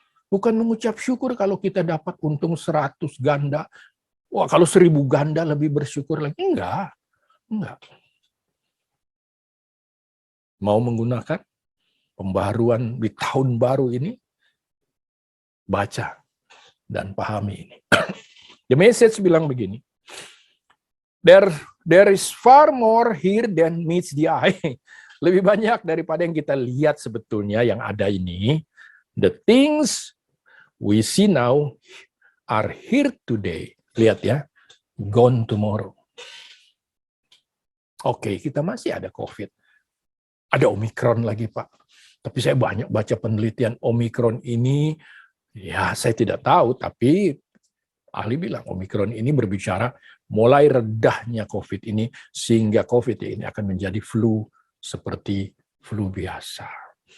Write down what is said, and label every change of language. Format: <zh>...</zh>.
<id>Bukan mengucap syukur kalau kita dapat untung 100 ganda. Wah, kalau 1000 ganda lebih bersyukur lagi. Enggak. Mau menggunakan pembaharuan di tahun baru ini, baca dan pahami ini.</id> <en>The Message</en> <id>bilang begini,</id> <en>There is far more here than meets the eye.</en> <id>Lebih banyak daripada yang kita lihat sebetulnya yang ada ini.</id> <en>The things we see now are here today.</en> <id>Lihat ya,</id> <en>gone tomorrow.</en> <id>Oke, kita masih ada COVID. Ada Omikron lagi, Pak. Tapi saya banyak baca penelitian Omikron ini, ya saya tidak tahu, tapi ahli bilang Omikron ini berbicara mulai redahnya COVID ini, sehingga COVID ini akan menjadi flu seperti flu biasa.</id>